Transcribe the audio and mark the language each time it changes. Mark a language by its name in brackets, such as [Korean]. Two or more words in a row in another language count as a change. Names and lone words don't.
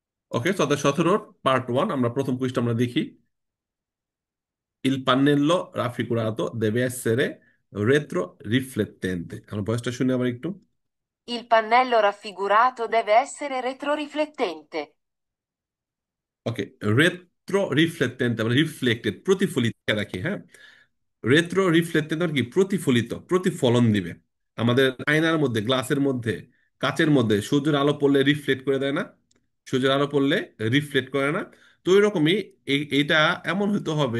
[Bangla] ওকে, 17 পার্ট 1 আমরা প্রথম কুইজটা আমরা দেখি। [Italian] Il pannello raffigurato deve essere retroriflettente. [Bangla] আমরা ভয়েসটা শুনে আবার একটু। [Italian] Il pannello raffigurato deve essere retroriflettente. [Bangla] ওকে, রেট্রো রিফ্লেক্টেন্ট আমরা রিফ্লেক্টেড প্রতিফলিত রাখি, হ্যাঁ। রেট্রো রিফ্লেক্টেন্ট মানে কি? প্রতিফলিত, প্রতিফলন দিবে। আমাদের আয়নার মধ্যে, গ্লাসের মধ্যে, কাচের মধ্যে সূর্যের আলো পড়লে রিফ্লেক্ট করে দেয় না? সূর্যের আলো পড়লে রিফ্লেক্ট করে না? তো ওই রকমই এইটা এমন হতে হবে।